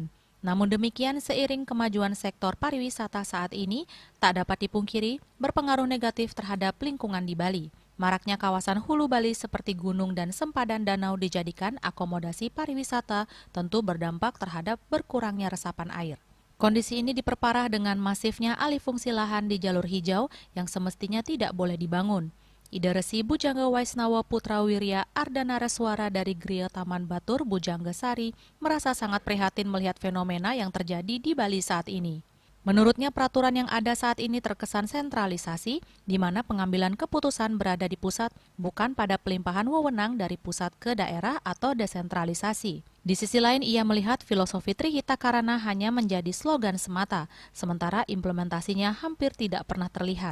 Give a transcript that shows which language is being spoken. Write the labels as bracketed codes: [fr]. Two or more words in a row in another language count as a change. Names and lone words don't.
[id] Namun demikian, seiring kemajuan sektor pariwisata saat ini, tak dapat dipungkiri berpengaruh negatif terhadap lingkungan di Bali. Maraknya kawasan hulu Bali seperti gunung dan sempadan danau dijadikan akomodasi pariwisata tentu berdampak terhadap berkurangnya resapan air. Kondisi ini diperparah dengan masifnya alih fungsi lahan di jalur hijau yang semestinya tidak boleh dibangun. Ida Resi Bujangga Waisnawa Putra Wirya Ardanareswara dari Griya Taman Batur Bujangga Sari merasa sangat prihatin melihat fenomena yang terjadi di Bali saat ini. Menurutnya peraturan yang ada saat ini terkesan sentralisasi, di mana pengambilan keputusan berada di pusat, bukan pada pelimpahan wewenang dari pusat ke daerah atau desentralisasi. Di sisi lain, ia melihat filosofi Trihita Karana hanya menjadi slogan semata, sementara implementasinya hampir tidak pernah terlihat.